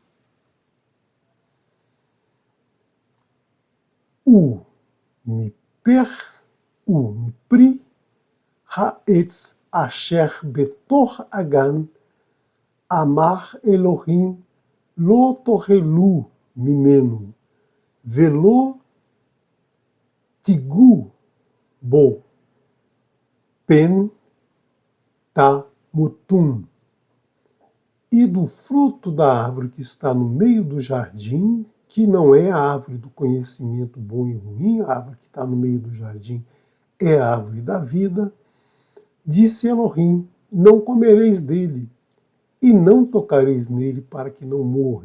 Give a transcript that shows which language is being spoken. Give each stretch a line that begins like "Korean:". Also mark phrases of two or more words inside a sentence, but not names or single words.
Hebrew: מפרי העץ אשר בתוך הגן אמר אלהים לא תאכלו ממנו, ולא תגעו בו, פן תמותון.
Portuguese: E do fruto da árvore que está no meio do jardim, que não é a árvore do conhecimento bom e ruim, a árvore que está no meio do jardim é a árvore da vida, disse Elohim: não comereis dele, e não tocareis nele para que não morra.